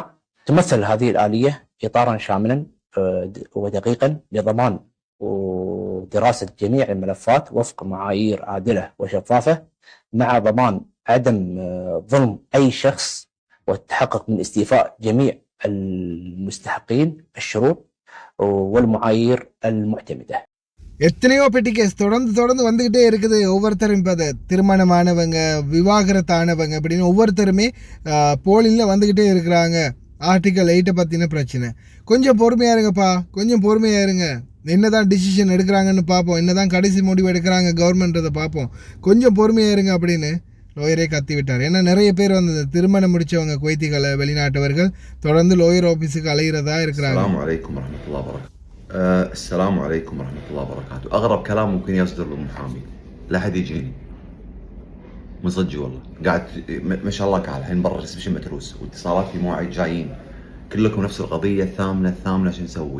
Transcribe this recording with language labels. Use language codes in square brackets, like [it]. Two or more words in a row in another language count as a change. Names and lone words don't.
[ar] تمثل هذه الآلية إطارا شاملا ودقيقا لضمان ودراسة جميع الملفات وفق معايير عادلة وشفافة، مع ضمان عدم ظلم أي شخص والتحقق من استيفاء جميع المستحقين الشروط والمعايير المعتمدة. [ta] எத்தனையோ பெட்டி கேஸ் தொடர்ந்து வந்துக்கிட்டே இருக்குது. ஒவ்வொருத்தரும் இப்போ திருமணமானவங்க, விவாகரத்தானவங்க அப்படின்னு ஒவ்வொருத்தருமே போலியில் வந்துக்கிட்டே இருக்கிறாங்க. ஆர்டிக்கல் 8 பற்றின பிரச்சனை. கொஞ்சம் பொறுமையாக இருங்கப்பா, கொஞ்சம் பொறுமையாக இருங்க. என்ன தான் டிசிஷன் எடுக்கிறாங்கன்னு பார்ப்போம், என்ன தான் கடைசி முடிவு எடுக்கிறாங்க கவர்மெண்ட்றதை பார்ப்போம், கொஞ்சம் பொறுமையாக இருங்க அப்படின்னு லோயரே கத்தி விட்டார். ஏன்னா நிறைய பேர் வந்து திருமணம் முடித்தவங்க குவைத்திகளை வெளிநாட்டவர்கள் தொடர்ந்து [en] lawyer officeக்கு [ta] அலைகிறதா இருக்கிறாங்க. [ar] السلام عليكم ورحمة الله وبركاته. أغرب كلام ممكن يصدر للمحامي، لا حد يجيني من صدقي والله. قاعد ما شاء الله قاعد الحين برا الريسبشن متروس واتصالات في مواعيد جايين كلكم نفس القضية الثامنة شو نسوي؟